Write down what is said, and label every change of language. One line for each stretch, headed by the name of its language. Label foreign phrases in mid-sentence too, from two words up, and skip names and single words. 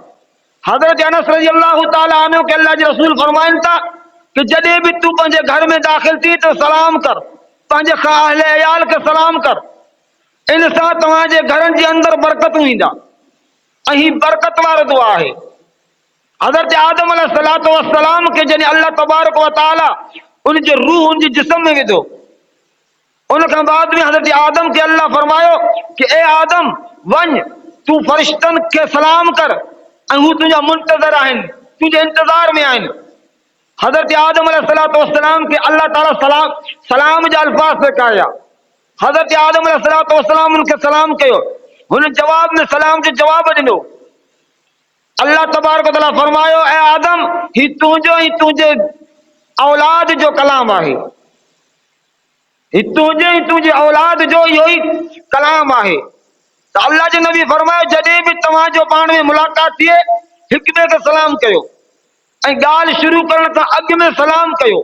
Sindhi: हज़रत अनस
Arabic: رضي الله تعالى عنه
Sindhi: के अल्लाह जे रसूल फरमाइनि था कि जॾहिं बि तूं पंहिंजे घर में दाख़िल थी त सलाम कर, पंहिंजे अहले अयाल खे सलाम कर। इन सां तव्हांजे घरनि जे अंदरि बरकतूं ईंदा ऐं ही बरकत वारो दुआ आहे। हज़रत आदम
Arabic: عليه الصلاة والسلام
Sindhi: खे जॾहिं
Arabic: الله تبارك وتعالى
Sindhi: उन जो रूह उन जे जिस्म में विधो, उन खां बाद में हज़रत आदम खे अल्लाह फरमायो कि ए आदम वञ तूं फरिश्तनि खे सलाम कर ऐं हू तुंहिंजा मुंतज़र आहिनि, तुंहिंजे इंतज़ार में आहिनि। हज़रत आदम
Arabic: عليه الصلاة والسلام
Sindhi: खे अल्लाह ताला सलाम जा अल्फाज़ सेखारिया। हज़रत आदम
Arabic: عليه الصلاة والسلام
Sindhi: उनखे सलाम कयो, हुन जवाब में सलाम जो जवाब ॾिनो।
Arabic: الله تبارك وتعالى
Sindhi: फरमायो ए आदम ही तुंहिंजो ऐं तुंहिंजे औलाद जो कलाम आहे, ही तुंहिंजे ऐं तुंहिंजे औलाद जो इहो ई कलाम आहे। त अल्लाह जे नबी फरमायो जॾहिं बि तव्हांजो पाण में मुलाक़ात थिए हिक ॿिए खे सलाम कयो ऐं ॻाल्हि शुरू करण खां अॻु में सलाम कयो।